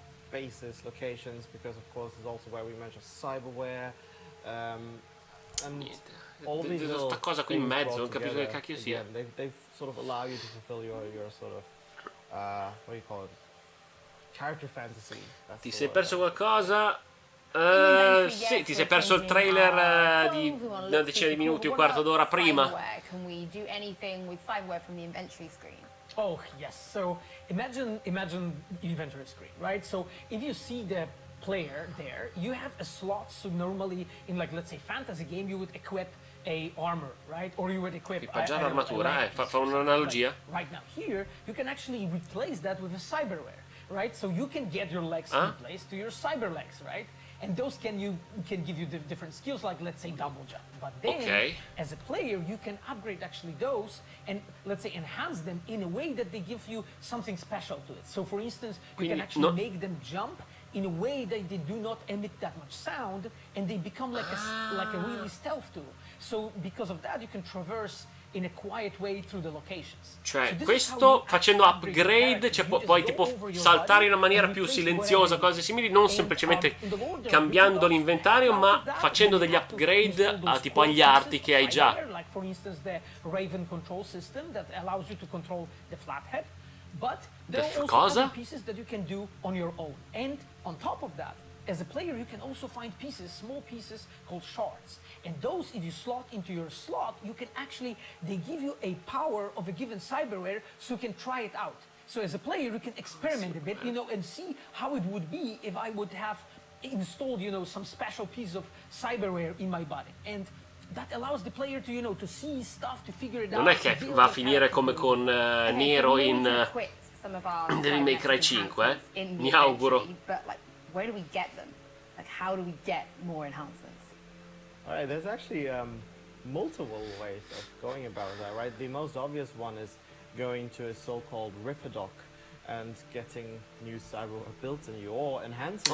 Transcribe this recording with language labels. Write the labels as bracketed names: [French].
[English] Bases, locations, because of course is also where we measure cyberware. And all these [Italian] sta cosa qui in mezzo, non capisco che cacchio sia. [English] They sort of allow you to fulfill your sort of what do you call it? Character fantasy. [Italian] Ti sei perso qualcosa? Sì, ti sei perso il trailer di una decina di minuti, un quarto d'ora prima. [English] Can we do anything with cyberware from the inventory screen? Oh yes. So imagine inventory screen, right? So if you see the player there, you have a slot. So normally in, like, let's say fantasy game, you would equip a armor, right? Or you would equip [Italian] equipaggiare l'armatura, fa un'analogia. [English] Right now here, you can actually replace that with a cyberware, right? So you can get your legs replaced to your cyber legs, right? And those can give you different skills, like let's say double jump. But then, as a player, you can upgrade actually those and let's say enhance them in a way that they give you something special to it. So for instance, you can actually make them jump in a way that they do not emit that much sound, and they become like a really stealth tool. So because of that, you can traverse in a quiet way through the locations. [Italian] Cioè, questo facendo upgrade, cioè puoi tipo saltare in una maniera più silenziosa, cose simili, non semplicemente cambiando l'inventario, ma facendo degli upgrade tipo agli arti che hai già. [English] Like for instance the Raven control system that allows you to control the flathead, but there are also other pieces that you can do on your own. And on top of that, as a player, you can also find pieces, small pieces called shards. And those, if you slot into your slot, you can actually, they give you a power of a given cyberware, so you can try it out. So as a player, you can experiment a bit, you know, and see how it would be if I would have installed, you know, some special piece of cyberware in my body. And that allows the player to, you know, to see stuff, to figure it out. [Italian] Non è che va a finire come con Nero in Devil May Cry 5, mi auguro. [English] Where do we get them? Like, how do we get more enhancements? All right, there's actually multiple ways of going about that, right? The most obvious one is going to a so-called Ripperdoc and getting new cyberware built in you, or enhancing.